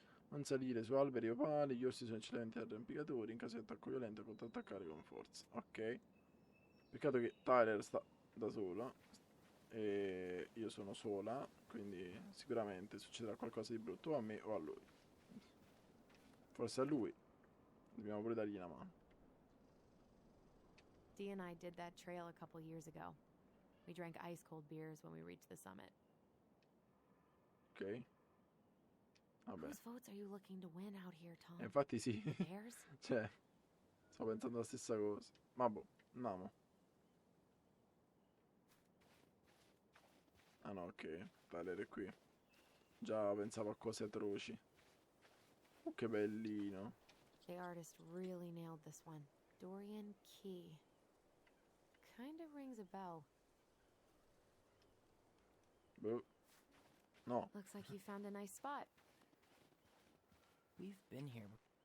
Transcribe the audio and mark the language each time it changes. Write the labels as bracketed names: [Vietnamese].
[Italian] Non salire su alberi o pali, gli orsi sono eccellenti arrampicatori, in caso di attacco violento contrattaccare con forza. Ok. Peccato che Tyler sta da sola e io sono sola, quindi sicuramente succederà qualcosa di brutto o a me o a lui. Forse a lui. Dobbiamo pure dargli una mano. [English] Dee and I did that trail a couple years ago. We drank ice-cold beers when we reached the summit. [Italian] Ok. Vabbè. [English] Whose votes are you looking to win out here, Tom? [Italian] Infatti sì. [English] Theirs? [Italian] Cioè, sto pensando la stessa cosa. Ma boh, andiamo. Ah no, ok. Tyler è qui. Già pensavo a cose atroci. Che bellino. [English] The artist really nailed this one. Dorian Key. Kind of rings a bell. [Italian] Boh. No. [English] Looks like you found a nice spot. We've been here.